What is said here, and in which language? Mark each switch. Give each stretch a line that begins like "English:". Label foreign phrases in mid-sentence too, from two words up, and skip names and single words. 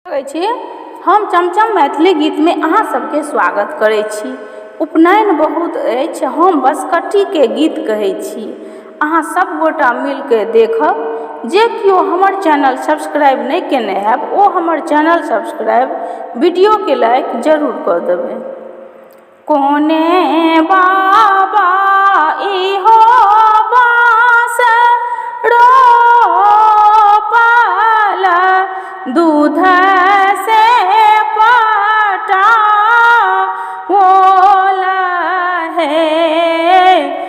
Maithili: हम चमचम मैथिली गीत में अहाँ सबके स्वागत करै छी। उपनयन बहुत अछि, हम बसकट्टी के गीत कहै छी। अहाँ सब गोटा मिल के देखब। जे कियो हमर
English: channel subscribe
Maithili: नहीं केने हैब ओ हमर
English: channel subscribe,
Maithili: वीडियो के लाइक जरूर कर देबै। कोने बाबा इहो बाँस रोपल, दूध से पटाओल है।